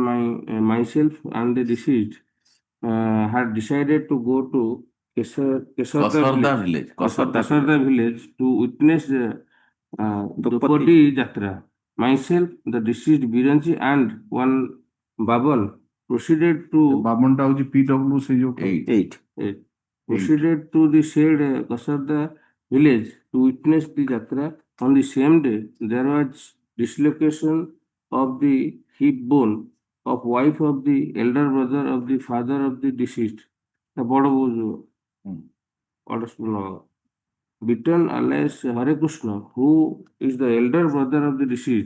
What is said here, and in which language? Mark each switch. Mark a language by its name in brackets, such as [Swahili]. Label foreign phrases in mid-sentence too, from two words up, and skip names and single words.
[English] myself and the deceased had decided to go to Kasarda village. Kasarda village to witness Dopati Jatra. Myself, the deceased Biranchi and one Baban proceeded to [Odia] ବାବନଟା ହଉଛି PW ସେ ଯୋଉ 8. [English] proceeded to the said Kasarda village to witness the Jatra. On the same day, there was dislocation of the hip bone of wife of the elder brother of the father of the deceased. The body was Bitan alias Hare Krishna, who is the elder brother of the deceased.